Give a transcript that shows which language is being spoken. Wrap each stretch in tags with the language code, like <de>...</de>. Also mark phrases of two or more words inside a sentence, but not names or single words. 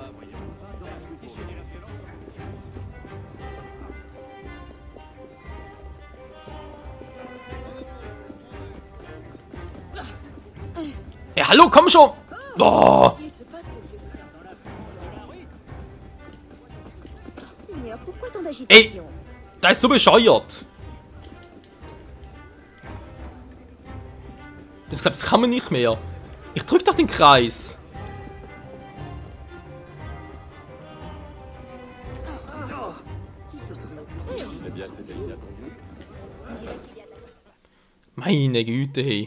<de>Ja, hallo, komm schon! Boah!</de> <fr>Il se passe quelque chose. Seigneur, pourquoi tant</fr> <de>Ey,</de> <fr>d'agitation?</fr> <de>das ist so bescheuert. Ich glaube, das kann man nicht mehr. Ich drück doch den Kreis. Meine Güte, hey.</de>